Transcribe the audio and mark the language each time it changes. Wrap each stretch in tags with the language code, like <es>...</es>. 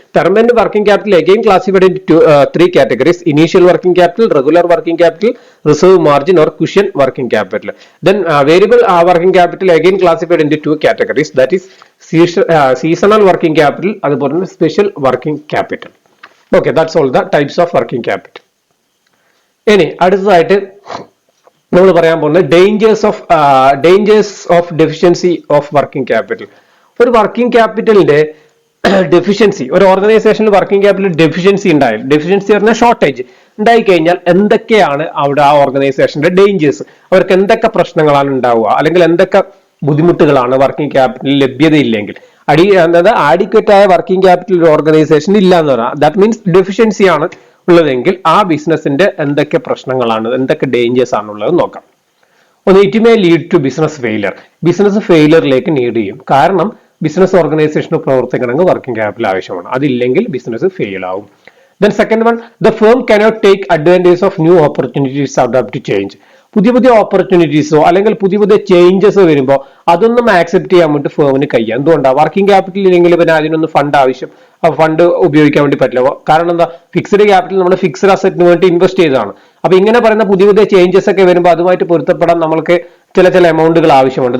<en>Permanent working capital again classified into 3 categories: initial working capital, regular working capital, reserve margin or cushion working capital. Then variable working capital again classified into 2 categories, that is seasonal working capital</en> <ml>അതുപോലെ തന്നെ</ml> <en>special working capital. Okay, that's all the types of working capital.</en> <ml>ഇനി അടുത്തതായിട്ട് നമ്മൾ പറയാൻ പോകുന്നത് dangers of deficiency of working capital. ഒരു working ക്യാപിറ്റലിന്റെ deficiency, ഒരു ഓർഗനൈസേഷനിൽ വർക്കിംഗ് ക്യാപിറ്റൽ ഡെഫിഷ്യൻസി ഉണ്ടായാൽ, ഡെഫിഷ്യൻസി പറഞ്ഞാൽ ഷോർട്ടേജ് ഉണ്ടായി കഴിഞ്ഞാൽ എന്തൊക്കെയാണ് അവിടെ ആ ഓർഗനൈസേഷന്റെ ഡേഞ്ചേഴ്സ്, അവർക്ക് എന്തൊക്കെ പ്രശ്നങ്ങളാണ് ഉണ്ടാവുക, അല്ലെങ്കിൽ എന്തൊക്കെ ബുദ്ധിമുട്ടുകളാണ് വർക്കിംഗ് ക്യാപിറ്റൽ ലഭ്യതയില്ലെങ്കിൽ. അതായത് ആഡിക്വറ്റ് ആയ വർക്കിംഗ് ക്യാപിറ്റൽ ഒരു ഓർഗനൈസേഷൻ ഇല്ല എന്ന് പറയാം. ദാറ്റ് മീൻസ് ഡെഫിഷ്യൻസി ആണ് ഉള്ളതെങ്കിൽ ആ ബിസിനസിന്റെ എന്തൊക്കെ പ്രശ്നങ്ങളാണ്, എന്തൊക്കെ ഡേഞ്ചേഴ്സ് ആണുള്ളത് നോക്കാം. ഒന്ന്,</ml> <en>It may lead to business failure.</en> <ml>Business ഫെയിലിയറിലേക്ക് lead ചെയ്യും. കാരണം ബിസിനസ് ഓർഗനൈസേഷന് പ്രവർത്തിക്കണമെങ്കിൽ വർക്കിംഗ് ക്യാപിറ്റൽ ആവശ്യമാണ്. അതില്ലെങ്കിൽ ബിസിനസ് ഫെയിൽ ആവും.</ml> <en>Then second one, the firm cannot take advantage of new opportunities adapt to change.</en> <ml>പുതിയ ഓപ്പർച്യൂണിറ്റീസോ അല്ലെങ്കിൽ പുതിയ ചേഞ്ചസ് വരുമ്പോൾ അതൊന്നും ആക്സെപ്റ്റ് ചെയ്യാൻ വേണ്ടി ഫേമിന് കഴിയാം. എന്തുകൊണ്ടാണ്? വർക്കിംഗ് ക്യാപിറ്റൽ ഇല്ലെങ്കിൽ പിന്നെ അതിനൊന്നും ഫണ്ട് ആവശ്യം, ഫണ്ട് ഉപയോഗിക്കാൻ വേണ്ടി പറ്റില്ല. കാരണം എന്താ? ഫിക്സ്ഡ് ക്യാപിറ്റൽ നമ്മൾ ഫിക്സ്ഡ് അസറ്റിന് വേണ്ടി ഇൻവെസ്റ്റ് ചെയ്തതാണ്. അപ്പൊ ഇങ്ങനെ പറയുന്ന പുതിയ ചേഞ്ചസ് ഒക്കെ വരുമ്പോൾ അതുമായിട്ട് പൊരുത്തപ്പെടാൻ നമ്മൾക്ക് ചില എമൗണ്ടുകൾ ആവശ്യമുണ്ട്.</ml>